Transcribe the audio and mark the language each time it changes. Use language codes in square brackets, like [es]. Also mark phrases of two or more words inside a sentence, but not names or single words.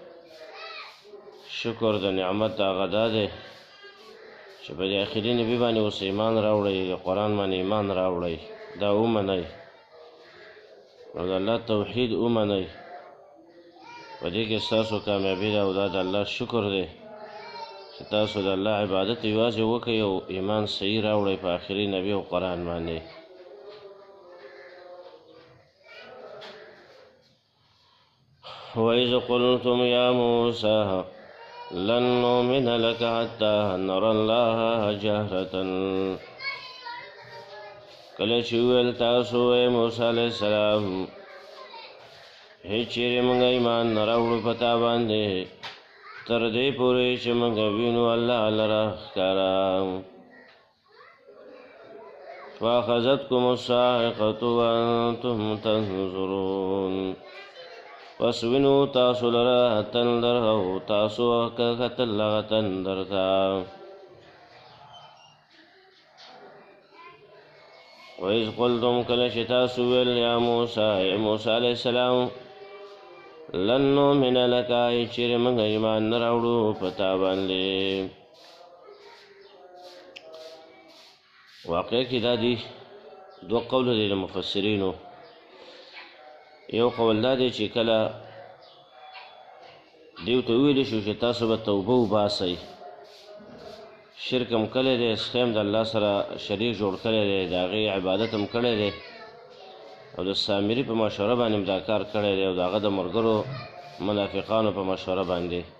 [ps] شکر د نعمت هغه دا دی چې په دې آخري نبي باندې اوس ایمان راوړئ، د قرآن باندې ایمان راوړئ، دا ومنئ او د الله توحید ومنئ. په دې کې ستاسو کامیابي ده او دا د الله شکر دی چې تاسو د الله عبادت یوازې وکئ او ایمان صحیح راوړئ په آخري نبي او قرآن باندې. [ar] وَإِذْ قُلْتُمْ يَا مُوسَى لَن نُّؤْمِنَ لَكَ حَتَّى نَرَى اللَّهَ جَهْرَةً. [ps] کله چې وویل تاسو ای موسی علیه السلام هېڅ چېرې موږ ایمان نه راوړو په تا باندې تر دې پورې چې موږ وینو الله لره ښکاره. [ar] فأخذتكم الصاعقة وأنتم تنظرون. [ps] پس وینو تاسو لره تندر او تاسو کتل هغه تندر ته. [ar] وإذ قلتم [ps] کله چې تاسو ویل [ar] یا موسی [ps] ای موسی علیه السلام [ar] لن نؤمن لك [ps] چیرې موږ ایمان نه راوړو په تا باندې واقع کې دا دي دوه قوله دي د مفسرینو. یو قول دا دی چې کله دیو ته وویلی شو چې تاسو به توبه وباسئ، شرک هم کړی دی، سخی هم د الله سره شریک جوړ کړی دی، د هغې عبادت هم کړی دی او د سامري په مشوره باندې هم دا کار کړی دی او د هغه د ملګرو منافقانو په مشوره باندې.